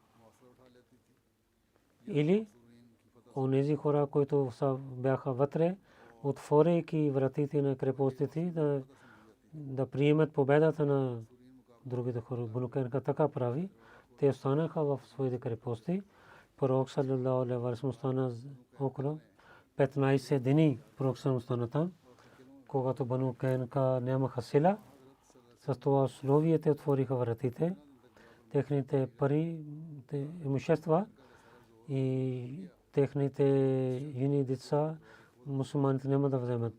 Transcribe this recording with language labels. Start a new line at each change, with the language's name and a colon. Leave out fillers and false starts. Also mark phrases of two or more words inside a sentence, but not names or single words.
Bulgarian: Или онези хора, които бяха вътре, отворейки вратите на крепостите, да приемат победата на другите хора. Бану Кайнука така прави. Те останаха в своите крепости. Пророк
Arabic: صلى الله عليه وسلم
Bulgarian: остана около 15 дни. Пророк остана там. Когато Бану Кайнука нямаха сила, с това условие те отвориха вратите. Техните пари, имущества и техните жени деца мусулманите няма да вземат.